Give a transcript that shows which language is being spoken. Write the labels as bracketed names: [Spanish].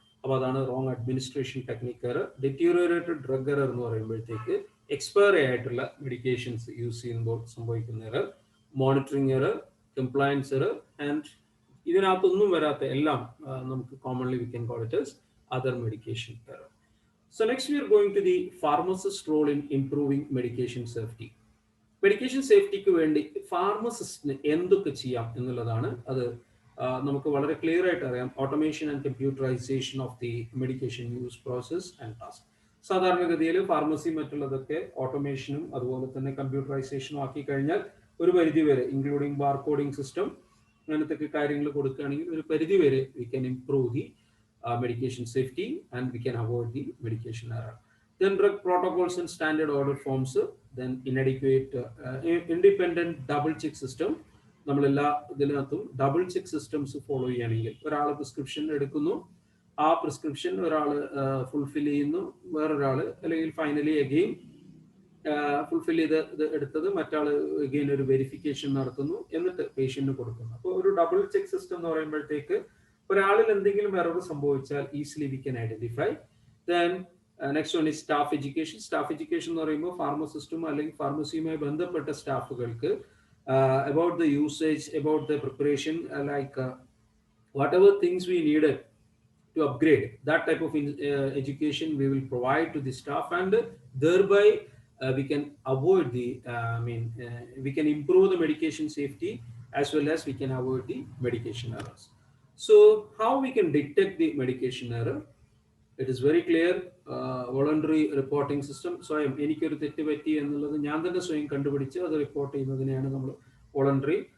[Malayalam] അപ്പോൾ അതാണ് wrong administration technique error. ഡെറ്റീരിയോറേറ്റഡ് drug error എന്ന് പറയുമ്പോഴത്തേക്ക് എക്സ്പയറി ആയിട്ടുള്ള മെഡിക്കേഷൻസ് യൂസ് ചെയ്യുമ്പോൾ സംഭവിക്കുന്ന error. Monitoring error, compliance error, and ഇതിനകത്തൊന്നും വരാത്ത എല്ലാം നമുക്ക് commonly [English] We can call it as other medication error. So next we are going to the pharmacist role in improving medication safety. [Malayalam] Medication സേഫ്റ്റിക്ക് വേണ്ടി ഫാർമസിസ്റ്റിന് എന്തൊക്കെ ചെയ്യാം എന്നുള്ളതാണ്. അത് നമുക്ക് വളരെ ക്ലിയർ ആയിട്ട് അറിയാം. [English] Automation and computerisation of the medication use process and task. [Malayalam] സാധാരണഗതിയിൽ ഫാർമസി മറ്റുള്ളതൊക്കെ ഓട്ടോമേഷനും അതുപോലെ തന്നെ കമ്പ്യൂട്ടറൈസേഷനും ആക്കി കഴിഞ്ഞാൽ ഒരു പരിധി വരെ, ഇൻക്ലൂഡിംഗ് ബാർകോഡിംഗ് സിസ്റ്റം അങ്ങനത്തെ കാര്യങ്ങൾ കൊടുക്കുകയാണെങ്കിൽ ഒരു പരിധി വരെ [English] We can improve the medication safety and we can avoid the medication error. Then drug protocols and standard order forms, then inadequate independent double check system. [Malayalam] നമ്മളെല്ലാ ഇതിനകത്തും ഡബിൾ ചെക്ക് സിസ്റ്റംസ് ഫോളോ ചെയ്യുകയാണെങ്കിൽ ഒരാൾ പ്രിസ്ക്രിപ്ഷൻ എടുക്കുന്നു, ആ prescription ഒരാൾ fulfil ചെയ്യുന്നു, വേറൊരാൾ അല്ലെങ്കിൽ ഫൈനലി അഗെയിൻ ഫുൾഫിൽ ചെയ്ത് എടുത്തത് മറ്റാൾ അഗെയിൻ ഒരു വെരിഫിക്കേഷൻ നടത്തുന്നു, എന്നിട്ട് പേഷ്യന്റിന് കൊടുക്കുന്നു. അപ്പോൾ ഒരു ഡബിൾ ചെക്ക് സിസ്റ്റം എന്ന് പറയുമ്പോഴത്തേക്ക് ഒരാളിൽ എന്തെങ്കിലും എറർ സംഭവിച്ചാൽ [English] Easily we can identify. Then next one is staff education. Staff education [Malayalam] എന്ന് പറയുമ്പോൾ ഫാർമസിസ്റ്റും അല്ലെങ്കിൽ ഫാർമസിയുമായി ബന്ധപ്പെട്ട സ്റ്റാഫുകൾക്ക് [English] About the usage, about the preparation, like whatever things we needed to upgrade, that type of education we will provide to the staff, and thereby we can avoid the we can improve the medication safety as well as we can avoid the medication errors. So how we can detect the medication error? It is very clear. Voluntary reporting system. [Malayalam] So എനിക്കൊരു തെറ്റ് പറ്റി എന്നുള്ളത് ഞാൻ തന്നെ സ്വയം കണ്ടുപിടിച്ച് അത് report ചെയ്യുന്നതിനെയാണ് നമ്മൾ വോളണ്ടറി.